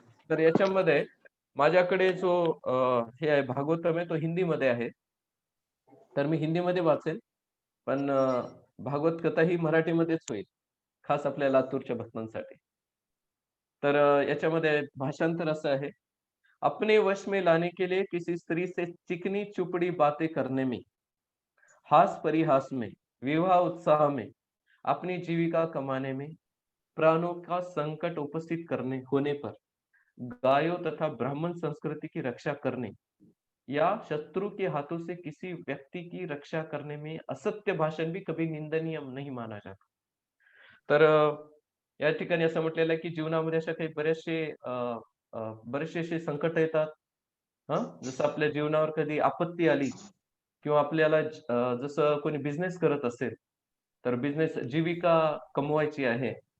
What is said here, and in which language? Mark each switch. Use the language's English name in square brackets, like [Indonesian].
[Marathi] तर याच्यामध्ये माझ्याकडे जो हे आहे भागवतम आहे तो हिंदीमध्ये आहे. तर मी हिंदीमध्ये वाचेल, पण भागवत कथा ही मराठीमध्येच होईल, खास आपल्या लातूरच्या भक्तांसाठी. तर याच्यामध्ये भाषांतर असं आहे. [Hindi] अपने वश में लाने के लिए किसी स्त्री से चिकनी चुपड़ी बातें करने में, हास परिहास में, विवाह उत्साह में, अपनी जीविका कमाने में, प्राणों का संकट उपस्थित करने होने पर गायों तथा ब्राह्मण संस्कृति की रक्षा करने या शत्रु के हाथों से किसी व्यक्ति की रक्षा करने में असत्य भाषण भी कभी निंदनीय नहीं माना जाता. [Marathi] तर या ठिकाणी असं म्हटलेलं आहे की जीवनामध्ये अशा काही बरेचसे असे संकट येतात. जसं आपल्या जीवनावर कधी आपत्ती आली किंवा आपल्याला जसं कोणी बिझनेस करत असेल, तर बिझनेस जीविका कमवायची आहे.